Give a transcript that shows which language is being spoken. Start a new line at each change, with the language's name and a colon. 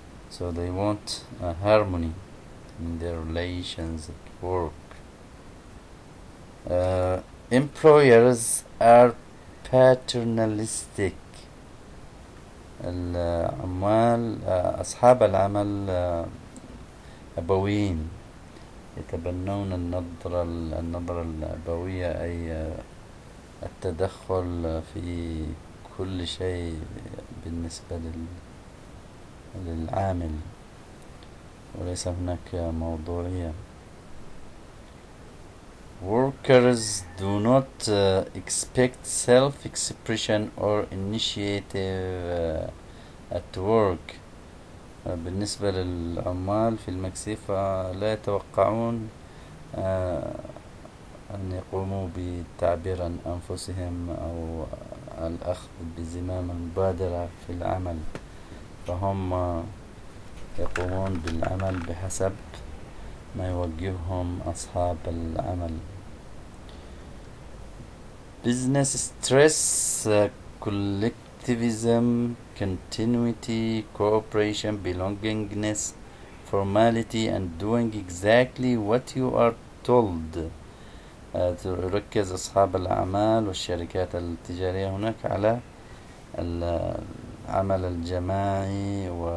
English: So they want harmony in their relations at work. Employers are paternalistic.
Arabic: العمال أصحاب العمل أبويين، يتبنون النظرة الأبوية، أي التدخل في كل شيء بالنسبة للعامل وليس هناك موضوعية.
English: Workers do not expect self-expression or initiative at work.
Arabic: بالنسبة للعمال في المكسيك فلا يتوقعون أن يقوموا بالتعبير عن أنفسهم أو الأخذ بزمام المبادرة في العمل، فهم يقومون بالعمل بحسب ما يوجههم أصحاب العمل.
English: Business stress, collectivism, continuity, cooperation, belongingness, formality and doing exactly what you are told.
Arabic: تركز أصحاب الأعمال والشركات التجارية هناك على العمل الجماعي